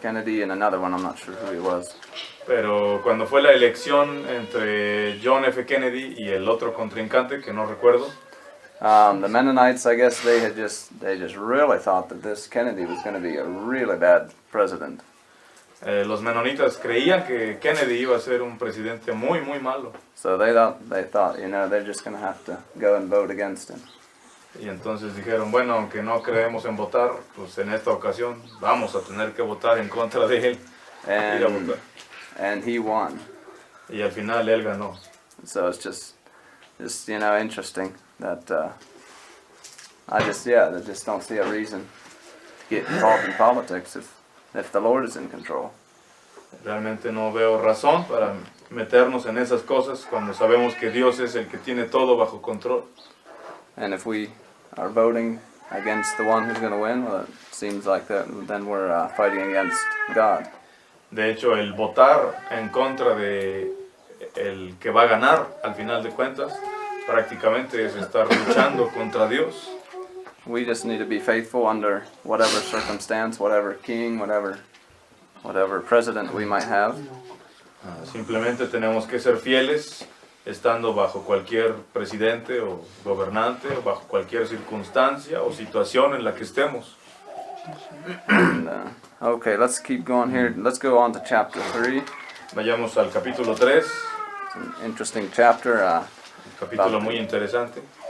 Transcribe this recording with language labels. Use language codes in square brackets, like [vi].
[en] Kennedy and another one, I'm not sure who he was. [es] Pero cuando fue la elección entre John F. Kennedy y el otro contrincante, que no recuerdo, [en] the Mennonites, I guess they just really thought that this Kennedy was going to be a really bad president. [es] Los menonitas creían que Kennedy iba a ser un presidente muy, muy malo. [en] So they thought, they're just going to have to go and vote against him. [es] Y entonces dijeron, bueno, aunque no creemos en votar, pues en esta ocasión vamos a tener que votar en contra de él. Ir a votar. [en] And he won. [es] Y al final él ganó. [en] So it's just interesting that I just don't see a reason to get involved in politics if the Lord is in control. [es] Realmente no veo razón para meternos en esas cosas cuando sabemos que Dios es el que tiene todo bajo control. [en] And if we are voting against the one who's going to win, well, it seems like that then we're fighting against God. [es] De hecho, el votar en contra de el que va a ganar, al final de cuentas, prácticamente es estar luchando contra Dios. [en] We just need to be faithful under whatever circumstance, whatever king, whatever president we might have. [es] Simplemente tenemos que ser fieles, estando bajo cualquier presidente o gobernante, o bajo cualquier circunstancia o situación en la que estemos. [en] And, okay, let's keep going here. Let's go on to chapter 3. [es] Vayamos al capítulo 3, [en] It's an interesting chapter. [es] un capítulo muy interesante.